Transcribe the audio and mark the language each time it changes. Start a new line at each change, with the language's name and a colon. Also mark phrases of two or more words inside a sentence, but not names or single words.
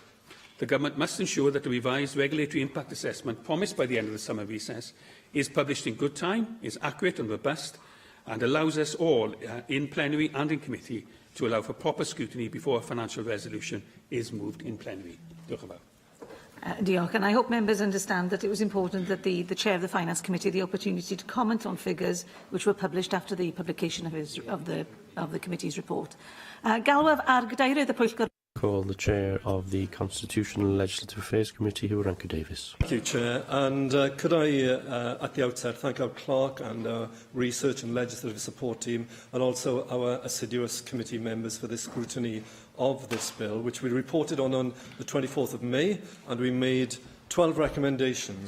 English: The Government must ensure that the revised regulatory impact assessment promised by the end of the summer recess is published in good time, is accurate and robust, and allows us all, in plenary and in committee, to allow for proper scrutiny before a financial resolution is moved in plenary.
Welsh: Diolch yn fawr. Diolch,
English: and I hope members understand that it was important that the Chair of the Finance Committee had the opportunity to comment on figures which were published after the publication of the committee's report.
Welsh: Galwaf ar gadeirydd y Pwyllgor.
English: Call the Chair of the Constitutional and Legislative Affairs Committee, Hywranka Davies. Thank you, Chair. And could I, at the outset, thank our clerk and our research and legislative support team, and also our assiduous committee members for the scrutiny of this bill, which we reported on the 24th of May, and we made 12 recommendations.